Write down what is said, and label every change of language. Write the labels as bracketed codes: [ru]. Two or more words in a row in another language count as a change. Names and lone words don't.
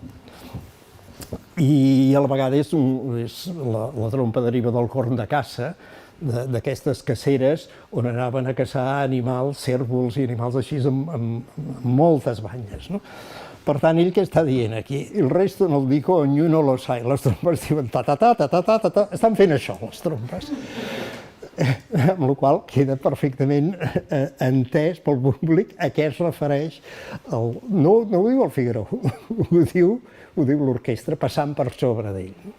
[ca] I a la vegada la trompa deriva del corn de caça, d'aquestes caceres on anaven a caçar animals, cérvols i animals així amb moltes banyes, no? Per tant, ell què està dient aquí? [it] El resto no el dico, ognuno lo sa. [ca] Les trompes diuen ta-ta-ta, ta-ta-ta, ta-ta. Estan fent això, les trompes. Amb la qual queda perfectament entès pel públic a què es refereix. No ho diu el Figaro, ho diu l'orquestra passant per sobre d'ell.